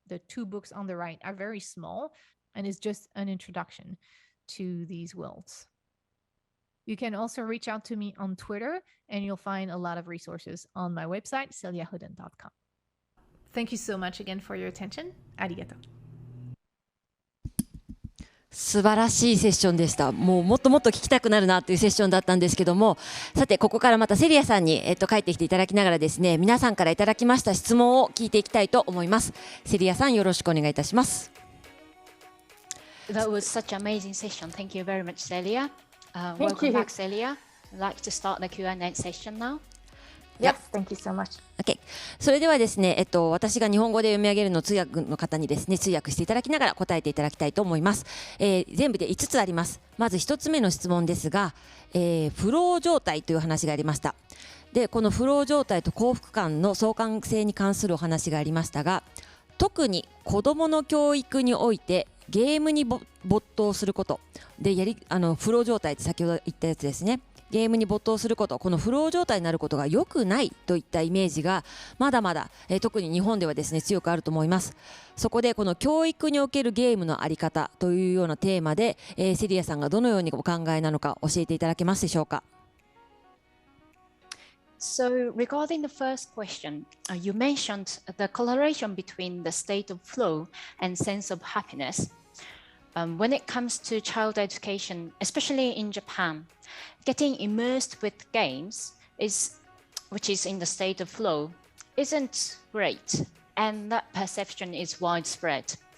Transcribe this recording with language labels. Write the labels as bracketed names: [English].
[English] The two books on the right are very small, and it's just an introduction to these worlds. You can also reach out to me on Twitter, and you'll find a lot of resources on my website, celiahodent.com. Thank you so much again for your attention. [Japanese] ありがとう。素晴らしいセッションでした。もっともっと聞きたくなるなというセッションだったんですけども、さてここからまたセリアさんに帰ってきていただきながらですね、皆さんからいただきました質問を聞いていきたいと思います。セリアさん、よろしくお願いいたします。 [English] That was such an amazing session. Thank you very much, Celia. Welcome back, Celia. I'd like to start the Q&A session now. Yes, thank you so much. Okay. [Japanese] それではですね、私が日本語で読み上げるのを通訳の方にですね、通訳していただきながら答えていただきたいと思います。全部で5つあります。まず1つ目の質問ですが、フロー状態という話がありました。で、このフロー状態と幸福感の相関性に関するお話がありましたが、特に子どもの教育においてゲームに没頭することでフロー状態って先ほど言ったやつですね。ゲームに没頭すること、このフロー状態になることが良くないといったイメージがまだまだ、特に日本ではですね強くあると思います。そこでこの教育におけるゲームのあり方というようなテーマで、セリアさんがどのようにお考えなのか教えていただけますでしょうか。 [English] So regarding the first question, you mentioned the correlation between the state of flow and sense of happiness. When it comes to child education, especially in Japan, getting immersed with games which is in the state of flow, isn't great, and that perception is widespread.